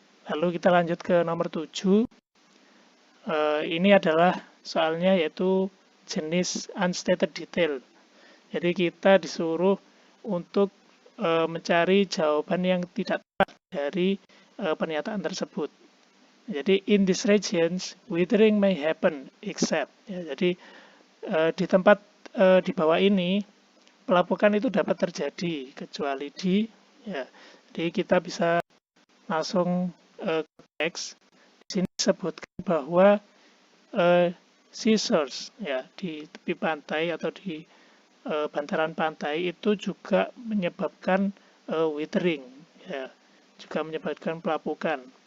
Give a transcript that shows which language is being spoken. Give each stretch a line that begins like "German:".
Indonesian: Lalu kita lanjut ke nomor 7. Ini adalah soalnya yaitu jenis unstated detail. Jadi kita disuruh untuk mencari jawaban yang tidak tepat dari pernyataan tersebut.
English: Jadi in these regions withering may happen except.
Indonesian: Ya, jadi di tempat di bawah ini pelapukan itu dapat terjadi kecuali di. Ya, jadi kita bisa langsung ke teks. Di sini disebutkan bahwa seashores ya di tepi pantai atau di bantaran pantai itu juga menyebabkan withering, ya, juga menyebabkan pelapukan.